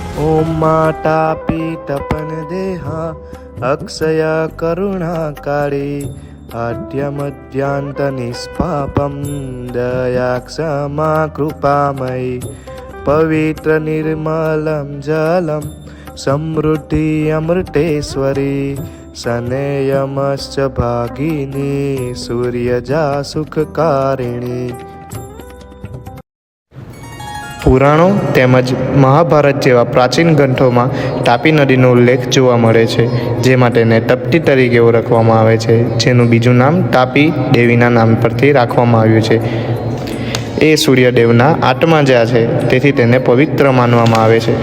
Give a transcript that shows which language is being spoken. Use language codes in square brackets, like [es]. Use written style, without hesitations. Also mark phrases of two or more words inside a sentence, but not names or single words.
[sa] ओम मातापि तपन देहा अक्षय करुणाकारी आद्यमद्यान्त निष्पापं दया क्षमा कृपामयी पवित्र निर्मलं जलं समृद्धि अमृतेश्वरी सनेयमश्च भागिनी सूर्यजा सुखकारिणी। [gu] પુરાણો તેમજ મહાભારત જેવા પ્રાચીન ગ્રંથોમાં તાપી નદીનો ઉલ્લેખ જોવા મળે છે, જેમાં તેને તપતી તરીકે ઓળખવામાં આવે છે, જેનું બીજું નામ તાપી દેવીના નામ પરથી રાખવામાં આવ્યું છે। એ સૂર્યદેવના આત્મા જ્યાં છે, તેથી તેને પવિત્ર માનવામાં આવે છે।